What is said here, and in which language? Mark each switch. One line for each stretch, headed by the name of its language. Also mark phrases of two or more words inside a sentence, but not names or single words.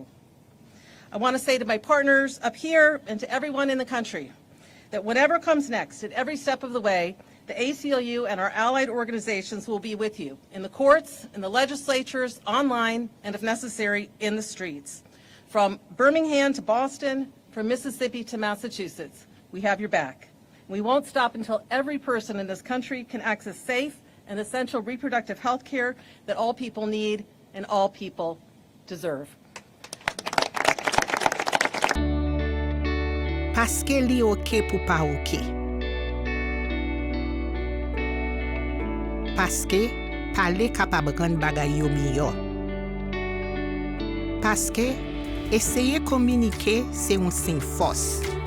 English: I want to say to my partners up here and to everyone in the country that whatever comes next, at every step of the way, the ACLU and our allied organizations will be with you in the courts, in the legislatures, online, and if necessary, in the streets. From Birmingham to Boston, from Mississippi to Massachusetts, we have your back. We won't stop until every person in this country can access safe and essential reproductive health care that all people need and all people deserve.
Haitian Creole: Paske li oke pou pa oke. Paske pale kapab ran bagay yo miyo. Paske eseye komunike se un sin fos.